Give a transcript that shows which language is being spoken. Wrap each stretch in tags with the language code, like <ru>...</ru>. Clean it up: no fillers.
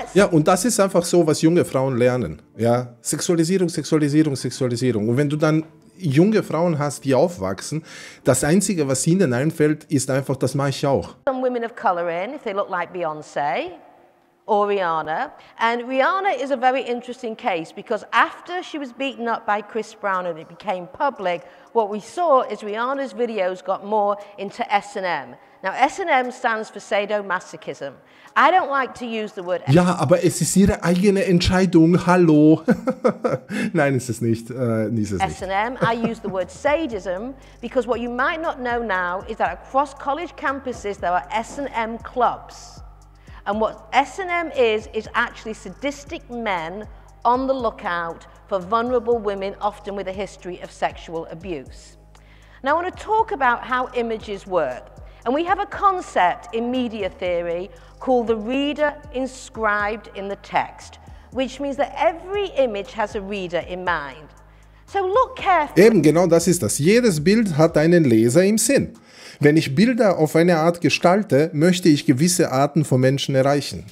<de>Ja, und das ist einfach so, was junge Frauen lernen. Ja? Sexualisierung, Sexualisierung, Sexualisierung. Und wenn du dann junge Frauen hast, die aufwachsen, das Einzige, was ihnen einfällt, ist einfach, das mache ich auch.</de> <en>Some women of color in, if they look like Beyoncé or Rihanna. And Rihanna is a very interesting case because after she was beaten up by Chris Brown and it became public, what we saw is Rihanna's videos got more into S&M. Now S&M stands for sadomasochism. I don't like to use the word.</en> <de>Ja, aber es ist ihre eigene Entscheidung. Hallo. Nein, ist es nicht.</de> <en>S&M, I use the word sadism because what you might not know now is that across college campuses there are S&M clubs. And what S&M is actually sadistic men on the lookout for vulnerable women, often with a history of sexual abuse. Now I want to talk about how images work. And we have a concept in media theory called the reader inscribed in the text, which means that every image has a reader in mind. So look carefully.</en> <de>Eben, genau das ist das. Jedes Bild hat einen Leser im Sinn. Wenn ich Bilder auf eine Art gestalte, möchte ich gewisse Arten von Menschen erreichen.</de>